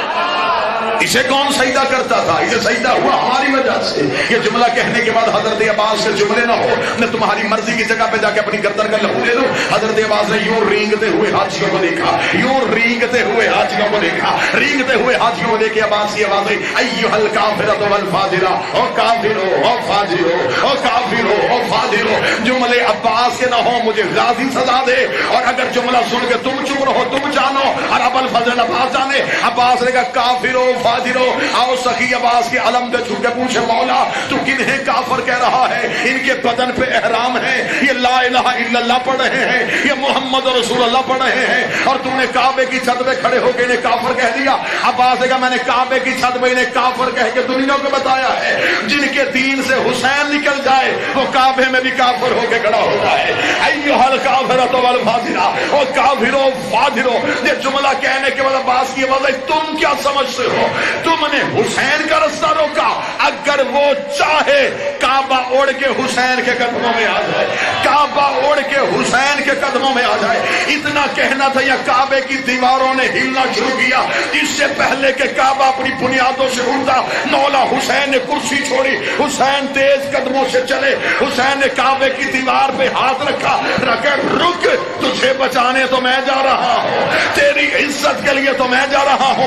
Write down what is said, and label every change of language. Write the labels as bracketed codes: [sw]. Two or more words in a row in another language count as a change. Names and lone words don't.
[ur] اسے کون سجدہ کرتا تھا؟ اسے سجدہ ہوا ہماری وجہ سے۔ یہ جملہ کہنے کے بعد حضرت عباس کے جملے نہ ہو میں تمہاری مرضی کی جگہ پہ جا کے اپنی گردن کا لہو لے لوں۔ حضرت عباس نے یوں رینگتے ہوئے حاجیوں کو دیکھا، یوں رینگتے ہوئے حاجیوں کو دیکھا، رینگتے ہوئے حاجیوں کو دیکھ کے عباس کی آواز آئی [ar] ایھا الکافرۃ والفاجرہ، [ur] او کافرو او فاجرو او کافرو او فاجرو۔ جملے عباس کے نہ ہو مجھے غازی سزا دے، اور اگر جملہ سن کے تم چپ رہو تم جانو اور ابوالفضل عباس جانے۔ عباس نے کہا کافرو فاجرو، آؤ سخی عباس کے علم پہ چھو کے پوچھے مولا تو کنہیں کافر کہہ رہا ہے؟ ان کے بدن پہ احرام ہے، یہ [ar] لا الہ الا اللہ [ur] پڑھ رہے ہیں، یہ [ar] محمد رسول اللہ [ur] پڑھ رہے ہیں، اور تم نے کعبے کی چھت پہ کھڑے ہو کے انہیں کافر کہہ دیا۔ عباس نے کہا میں نے کعبے کی چھت پہ انہیں کافر کہہ کے دنیا کو بتایا ہے، جن کے دین سے حسین نکل جائے وہ کعبے میں بھی کافر ہو کے کھڑا ہوتا ہے۔ [ar] ایھا الکافرۃ والفاجرہ، [ur] او کافرو فاجرو۔ یہ جملہ کہنے کے بعد عباس کی آواز ہے تم کیا سمجھتے ہو؟ تم نے حسین کا رستہ روکا، اگر وہ چاہے کعبہ اڑ کے حسین کے قدموں میں آ جائے، کعبہ اڑ کے حسین کے قدموں میں آ جائے۔ اتنا کہنا تھا یا کعبے کی دیواروں نے ہلنا شروع کیا، اس سے پہلے کہ کعبہ اپنی بنیادوں سے اٹھتا مولا حسین نے کرسی چھوڑی، حسین تیز قدموں سے چلے، حسین نے کعبے کی دیوار پہ ہاتھ رکھا، رکھے رک تجھے بچانے تو میں جا رہا ہوں، تیری عزت کے لیے تو میں جا رہا ہوں۔